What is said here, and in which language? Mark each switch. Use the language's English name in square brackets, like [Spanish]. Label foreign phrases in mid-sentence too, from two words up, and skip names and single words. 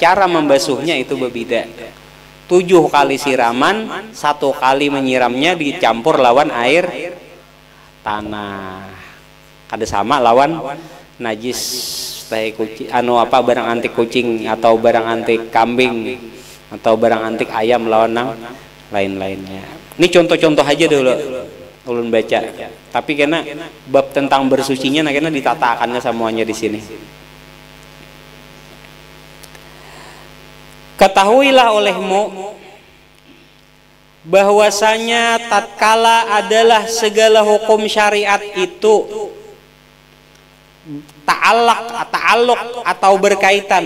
[Banjar] Cara membasuhnya itu berbeda. 7 kali siraman, 1 kali menyiramnya dicampur lawan air tanah. Kada sama lawan najis tahi kucing, barang antik kucing atau barang antik kambing atau barang antik ayam lawan lain-lainnya. Ini contoh-contoh aja dulu ulun baca. Tapi karena bab tentang bersucinya karena ditatakannya semuanya di sini. [Malay] Ketahuilah olehmu bahwasanya tatkala adalah segala hukum syariat itu ta'alluq atau berkaitan.